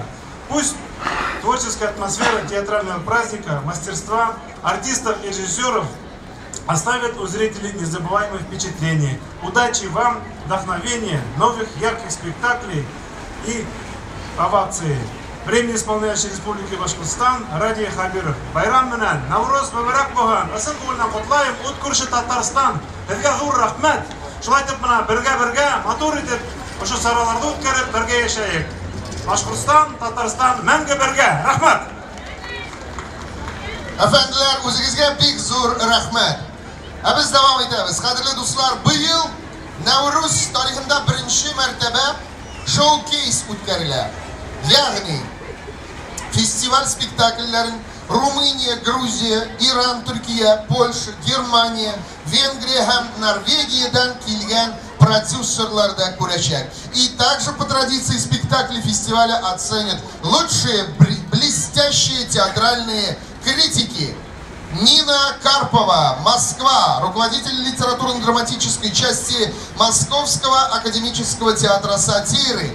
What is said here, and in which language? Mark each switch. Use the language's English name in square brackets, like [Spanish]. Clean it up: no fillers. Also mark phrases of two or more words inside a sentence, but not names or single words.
[Russian] Пусть творческая атмосфера театрального праздника, мастерства артистов и режиссеров оставят у зрителей незабываемые впечатления. Удачи вам, вдохновения, новых ярких спектаклей и оваций. Временно исполняющий Республики Башкортостан Ради Хабиров. [Bashkir] Байрам менән, Навруз мөбарәк булган. Ысын күңелдән котлайм, ут күрше Татарстан. Һеҙгә зур рәхмәт. Шулай итеп мына бергә матур итеп ошо сараларда үткәреп бергә яшәйек. Башкортстан, Татарстан мәңге бергә. Рәхмәт. [Tatar] Әфәнделәр, үзегезгә бик зур рәхмәт. [Turkish] Biz devam ederiz. [Tatar] Кадерле дуслар, быел Навруз тарихында беренче мәртәбә шоу-кейс үткәрелә. Ягъни фестиваль спектакльләрен Румыния, Грузия, Иран, Төркия, Польша, Германия, Венгрия һәм Норвегиядан килгән продюсерлар да күрәчәк. [Russian] И также по традиции спектакли фестиваля оценят лучшие блестящие театральные критики. Нина Карпова, Москва, руководитель литературно-драматической части Московского академического театра сатиры.